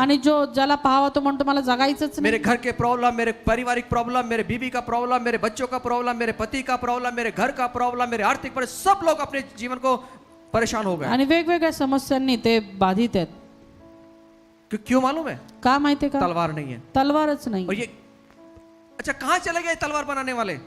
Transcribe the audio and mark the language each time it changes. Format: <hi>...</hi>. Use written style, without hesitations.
<mr>आणि जो ज्याला पाहावं तो म्हणतो मला जगायचंच</mr> <hi>मेरे</hi> <mr>नाही।</mr> <hi>घर के प्रॉब्लम, मेरे पारिवारिक प्रॉब्लम, मेरे बीबी का प्रॉब्लम, मेरे बच्चों का प्रॉब्लम, मेरे पति का प्रॉब्लम, मेरे घर का प्रॉब्लम, मेरे आर्थिक पर सब लोग अपने जीवन को परेशान हो गए।</hi> <mr>आणि वेगवेगळ्या समस्यांनी ते बाधित आहेत।</mr> <hi>क्यों मालूम है?</hi> <mr>का माहितीये का?</mr> <hi>तलवार नहीं है।</hi> <mr>तलवारच नाही।</mr> <hi>और ये अच्छा कहां चले गए तलवार बनाने वाले?</hi>